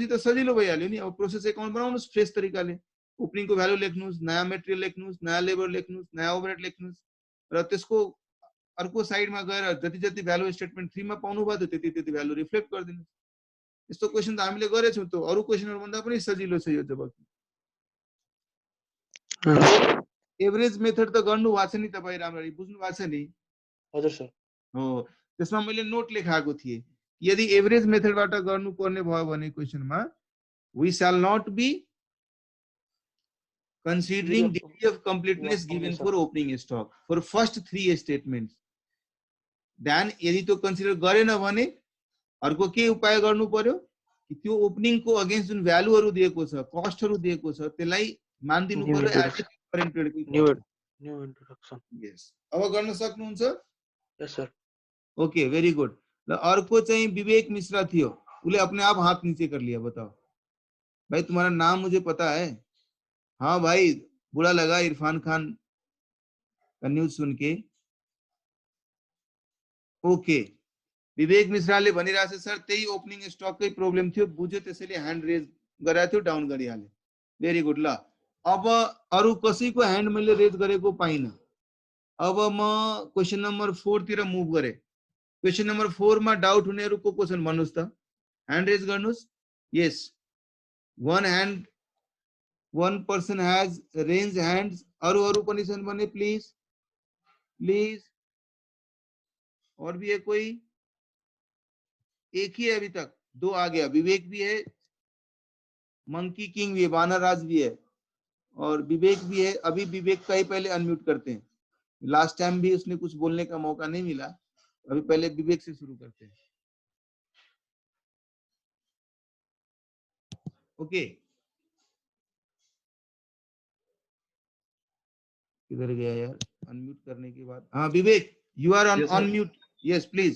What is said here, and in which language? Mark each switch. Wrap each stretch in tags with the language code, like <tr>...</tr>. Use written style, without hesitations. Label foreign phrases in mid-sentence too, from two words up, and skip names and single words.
<ne>त सजिलो भइहाल्यो नि अब</ne> <en>process account</en> <ne>बनाउनुस् फ्रेश तरिकाले ओपनिङ को भ्यालु लेख्नुस् नयाँ मटेरियल लेख्नुस् नयाँ लेबर लेख्नुस् नयाँ ओभरहेड लेख्नुस् र त्यसको अर्को साइडमा गएर जति जति</ne> <en>value statement 3</en> <ne>मा पाउनु भयो त्यति त्यति भ्यालु रिफ्लेक्ट गरिदिनुस् यस्तो क्वेशन त हामीले गरेछौं त अरु क्वेशनहरु भन्दा पनि सजिलो छ यो जवाफ</ne> <en>average method</en> <ne>त गर्नु भएको छ नि तपाई राम्ररी बुझ्नु भएको छ नि हजुर सर हो त्यसमा मैले नोट लेखाएको थिए यदि</ne> <en>average methodबाट</en> <ne>गर्नु पर्ने भयो भने क्वेशनमा</ne> <en>we shall not be considering degree of completeness given for opening stock for first 3 statements then</en> <ne>यदि त्यो कन्सिडर गरेन भने अर्को के उपाय गर्नु पर्यो कि त्यो ओपनिङ को अगेन्स्ट जुन भ्यालुहरु दिएको छ कस्टहरु दिएको छ त्यसलाई मान्दिनु पर्यो</ne> <en>as current period new introduction</en> <ne>यस अब गर्न सक्नुहुन्छ</ne> <en>yes sir okay very good</en> <ne>र अर्को चाहिँ विवेक मिश्रा थियो</ne> <hi>उसले अपने आप हाथ नीचे कर लिया बताओ भाई तुम्हारा नाम मुझे पता है हाँ भाई बुरा लगा इरफान खान का न्यूज सुन के</hi> <ne>ओके विवेक मिश्राले भनिरहेछ सर त्यही ओपनिङ स्टककै प्रब्लम थियो बुझ्यो त्यसैले</ne> <en>hand raise</en> <ne>गराएको थियो डाउन गरिहाले</ne> <en>very good</en> <ne>ल अब अरु कसैको ह्यान्ड मैले रेज गरेको पाइन अब म</ne> <en>question number 4</en> <ne>तिर मुभ गरे</ne> <en>question number 4</en> <ne>मा डाउट हुनेहरुको क्वेशन भन्नुस् त</ne> <en>hand raise</en> <ne>गर्नुस् यस</ne> <en>one person has raised hands</en> <ne>अरु पनि छन् भने प्लिज</ne> <hi>और भी है कोई एक ही है अभी तक दो आ गया विवेक भी है मंकी किंग भी है बानर राज भी है और विवेक भी है अभी विवेक का ही पहले अनम्यूट करते हैं</hi> <en>last time</en> <hi>भी उसने कुछ बोलने का मौका नहीं मिला अभी पहले विवेक से शुरू करते हैं ओके किधर गया यार अनम्यूट करने के बाद हाँ विवेक</hi> <en>you are on unmute yes please</en>